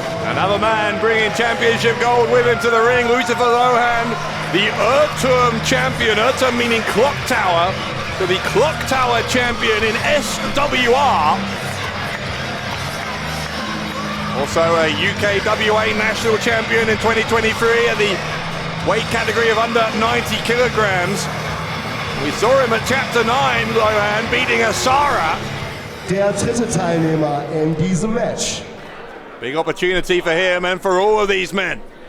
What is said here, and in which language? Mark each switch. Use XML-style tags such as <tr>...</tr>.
<en>Another man bringing championship gold with him to the ring, Lucifer Lohan, the Urturm champion, Urturm meaning clock tower, so the clock tower champion in SWR. Also a UKWA national champion in 2023 at the weight category of under 90 kilograms. We saw him at Chapter 9, Lohan, beating Asara.</en> <de>Der dritte Teilnehmer in diesem Match.</de> <en>Big opportunity for him and for all of these men.</en>